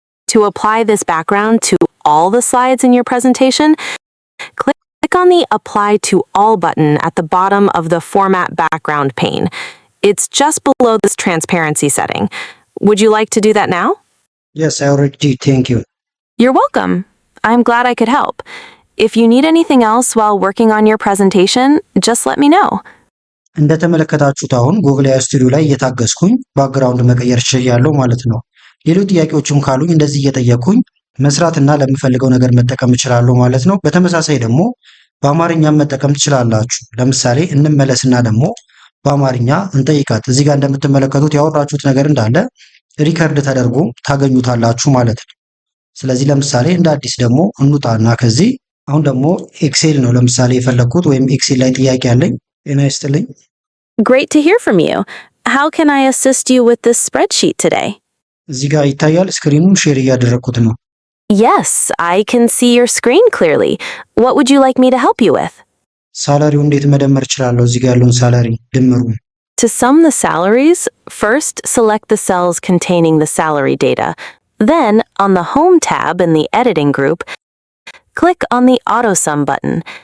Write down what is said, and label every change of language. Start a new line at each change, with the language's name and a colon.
English: To apply this background to all the slides in your presentation, click on the Apply to All button at the bottom of the Format Background pane. It's just below this transparency setting. Would you like to do that now? Yes, I already did. Thank you. You're welcome. I'm glad I could help. If you need anything else while working on your presentation, just let me know.
Amharic: እንደተመለከታችሁት አሁን ጉግል ኤአይ ስቱዲዮ ላይ እየታገዝኩኝ ባክግራውንድ መቀየር ችያለሁ ማለት ነው። ሌሎች ጥያቄዎችም ካሉኝ እንደዚህ እየጠየኩኝ መስራትና ለምፈልገው ነገር መጠቀም እችላለሁ ማለት ነው። በተመሳሳይ ደግሞ በአማርኛ መጠቀም ትችላላችሁ። ለምሳሌ እንመለስና ደግሞ በአማርኛ እንጠይቃት። እዚህ ጋር እንደምትመለከቱት ያወራችሁት ነገር እንዳለ ሪከርድ ተደርጎ ታገኙታላችሁ ማለት ነው። ስለዚህ ለምሳሌ እንደ አዲስ ደግሞ እንውጣና ከዚህ አሁን ደግሞ ኤክሴል ነው ለምሳሌ የፈለኩት ወይም ኤክሴል ላይ ጥያቄ አለኝ። ጤና ይስጥልኝ።
English: Great to hear from you. How can I assist you with this spreadsheet today?
Amharic: እዚህ ጋር ይታያል። ስክሪኑን ሼር እያደረኩት ነው።
English: Yes, I can see your screen clearly. What would you like me to help you with?
Amharic: ሳላሪው እንዴት መደመር እችላለሁ? እዚህ ጋር ያለውን ሳላሪ ድምሩ።
English: To sum the salaries, first select the cells containing the salary data. Then, on the Home tab in the Editing group, click on the Auto Sum button.